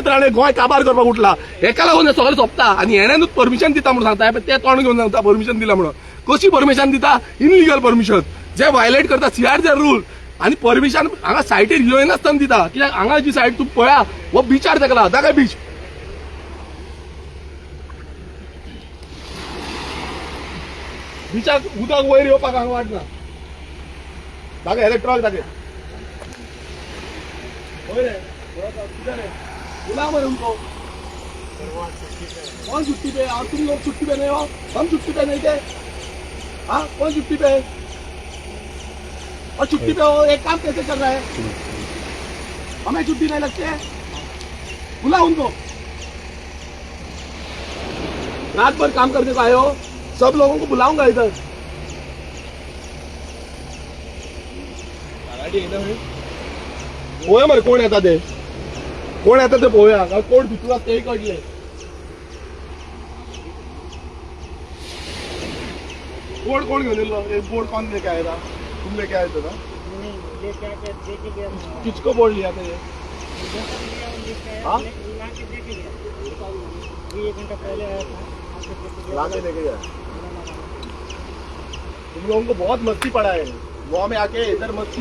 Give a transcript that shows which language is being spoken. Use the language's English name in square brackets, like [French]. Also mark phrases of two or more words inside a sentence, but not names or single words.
[Konkani] राणे गोंय काबार करपाक उठला हेका लागून हें सगळें सोंपता आनी हेणेनूच परमिशन दिता म्हणून सांगता ते तोंड घेवन सांगता परमिशन दिला म्हणून कशी परमिशन दिता [English] illegal permission [Konkani] जे वायलेट करता [English] CRZ rule [Konkani] आणि परमिशन हांगा सायटीर येयनासतना दिता कित्याक हांगा जी सायट तूं पळया हो बिचार तेकला दाखय बीच बिचाक उदक वयर येवपाक हांगा वाट ना दाखय हेले ट्रक दाखय [Hindi] बुला मरे उनको कौन छुट्टी पे और तुम लोग छुट्टी पे नहीं हो हम छुट्टी पे नहीं थे हाँ कौन छुट्टी पे है और छुट्टी पे हो एक काम कैसे कर रहा है हमें छुट्टी नहीं लगती है बुला उनको रात भर काम करने को आए हो सब लोगों को बुलाऊंगा इधर [Konkani] पोया मरे कोण येता ते पोया कोण भितूर ते कळले कोण घेऊन येलो [Hindi] एक बोर्ड कौन लेके आया था तुम लेके आए थे ना किसको बोर्ड लिया था ये हाँ लाके लेके गया तुम लोगों को बहुत मस्ती पड़ा है गोवा में आके इधर मस्ती